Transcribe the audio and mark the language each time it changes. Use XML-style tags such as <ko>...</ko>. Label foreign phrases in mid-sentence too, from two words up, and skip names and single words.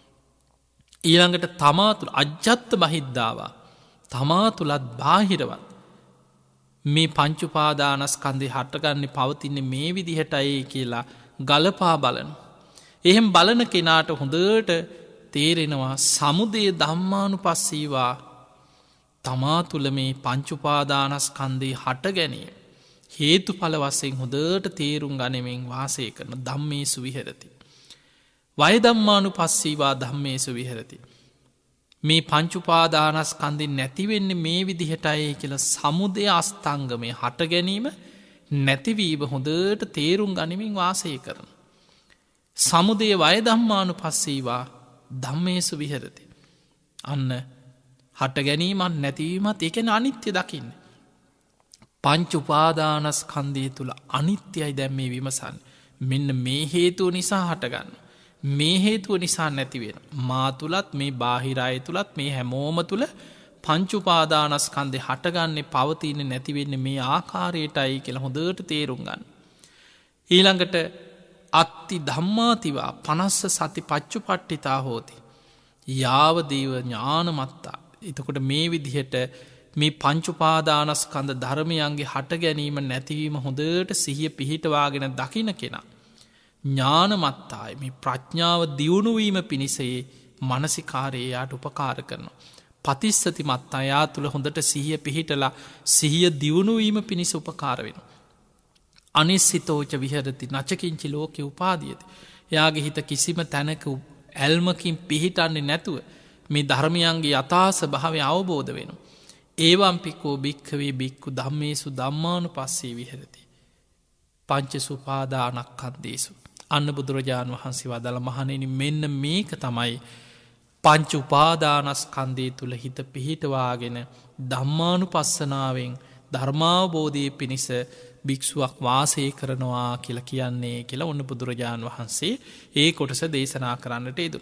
<si>ඊළඟට තමා තුල</si> <pi>අජ්ජත් බහිද්ධාවා</pi> <si>තමා තුලත් බාහිරවත් මේ පංච උපාදානස්කන්ධය හටගන්නේ පවතින්නේ මේ විදිහටයි කියලා ගලපා බලන. එහෙම බලන කෙනාට හොඳට තේරෙනවා</si> <pi>සමුදය ධම්මානුපස්සීවා</pi> <si>තමා තුල මේ පංච උපාදානස්කන්ධේ හට ගැනීම හේතුඵල වශයෙන් හොඳට තේරුම් ගනිමින් වාසය කරන</si> <pi>ධම්මේසු විහෙරති. වය ධම්මානුපස්සීවා ධම්මේසු විහෙරති.</pi> <si>මේ පංච උපාදානස්කන්ධෙන් නැති වෙන්නේ මේ විදිහටයි කියලා සමුදය අස්තංගමේ හට ගැනීම නැතිවීම හොඳට තේරුම් ගනිමින් වාසය කරන.</si> <pi>සමුදය වය ධම්මානුපස්සීවා ධම්මේසු විහෙරති.</pi> <si>අන්න හට ගැනීමත් නැතිවීමත් ඒ කියන්නේ අනිත්‍ය දකින්න. පංච උපාදානස්කන්ධය තුල අනිත්‍යයි දැන් මේ විමසන්නේ. මෙන්න මේ හේතුව නිසා හටගන්න. මේ හේතුව නිසා නැති වෙන. මා තුලත් මේ බාහිර අය තුලත් මේ හැමෝම තුල පංච උපාදානස්කන්ධය හටගන්නේ පවතින්නේ නැති වෙන්නේ මේ ආකාරයටයි කියලා හොඳට තේරුම් ගන්න.</si> <pi>ඊළඟට අත්ති ධම්මාතිවා 50 සති පච්චුපට්ඨිතා හෝති. යාව දේව ඥානමත්තා.</pi> <si>එතකොට මේ විදිහට මේ පංච උපාදානස්කන්ධ ධර්මයන්ගේ හට ගැනීම නැතිවීම හොඳට සිහිය පිහිටවාගෙන දකින්න කෙනා ඥානමත්තායි මේ ප්‍රඥාව දියුණු වීම පිණිසේ මානසිකාරයේ යාට උපකාර කරනවා.</si> <pi>පතිස්සති මත්තා</pi> <si>යා තුල හොඳට සිහිය පිහිටලා සිහිය දියුණු වීම පිණිස උපකාර වෙනවා.</si> <pi>අනිස්සිතෝච විහරති නචකින්චි ලෝකෙ උපාදියති.</pi> <si>එයාගේ හිත කිසිම තැනක ඇල්මකින් පිහිටන්නේ නැතුව මේ ධර්මයන්ගේ යථාස භාවය අවබෝධ වෙන.</si> <pi>ඒවම්පිකෝ භික්කවේ බික්කු ධම්මේසු ධම්මානු පස්සේ විහරති. පංච සුපාදානක්කන්දේසු.</pi> <si>අන්න බුදුරජාණන් වහන්සේ වදාළ මහණෙනි මෙන්න මේක තමයි පංච උපාදානස්කන්දේ තුළ හිත පිහිටවාගෙන ධම්මානුපස්සනාවෙන් ධර්මාවබෝධය පිණිස භික්ෂුවක් වාසය කරනවා කියලා කියන්නේ කියලා ඔන්න බුදුරජාණන් වහන්සේ ඒ කොටස දේශනා කරන්නට යෙදුණා.</si>